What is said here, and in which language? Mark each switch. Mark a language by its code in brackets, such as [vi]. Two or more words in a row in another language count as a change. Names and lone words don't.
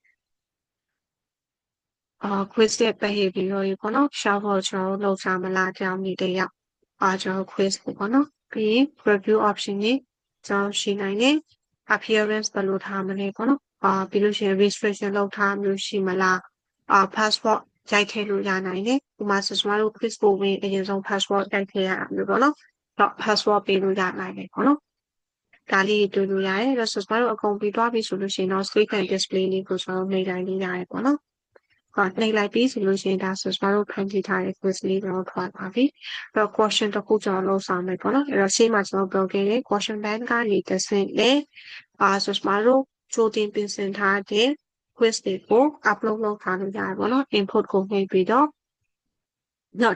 [my] quiz ရဲ့ behavior တွေပေါ့နော် shuffle ကျွန်တော်တို့လုပ်စားမလားကြောင်းနေတယောက်ကျွန်တော် quiz ပေါ့နော်ပြီးရင် [en] review option [my] တွေကျွန်တော်ရှိနိုင်တယ် appearance ဘယ်လိုထားမလဲပေါ့နော်ပြီးလို့ရှိရင် restriction လုပ်ထားမျိုးရှိမလားpassport ရိုက်ထည့်လို့ရနိုင်တယ်ဥပမာဆိုကျွန်တော်တို့ quiz ကိုဝင်အရင်ဆုံး passport ရိုက်ထည့်ရအောင်ပေါ့နော်တော့ passport ပေးလို့ရနိုင်တယ်ပေါ့နော်ဒါလေးတွေ့လို့ရတယ်အဲ့တော့ဆိုကျွန်တော်တို့အကုန်ပြီးသွားပြီဆိုလို့ရှိရင်တော့ [en] screen and display [my] လေးကိုကျွန်တော်နှိပ်လိုက်လို့ရတယ်ပေါ့နော်နှိပ်လိုက်ပြီဆိုလို့ရှိရင်ဒါဆိုကျွန်တော်တို့ဖန်တီးထားတဲ့ quiz လေးတော့ထွက်ပါပြီအဲ့ တော့ question တစ်ခုကျွန်တော်လုပ်ဆောင်မယ်ပေါ့နော်အဲ့တော့ရှေ့မှာကျွန်တော်ပြောခဲ့တဲ့ [en] question bank [my] ကနေတစ်ဆင့်လေဆိုကျွန်တော်တို့ကြိုတင်ပြင်ဆင်ထားတဲ့ quiz တွေကို upload လုပ်ထားလို့ရတယ်ပေါ့နော် input ကိုနှိပ်ပြီးတော့တော့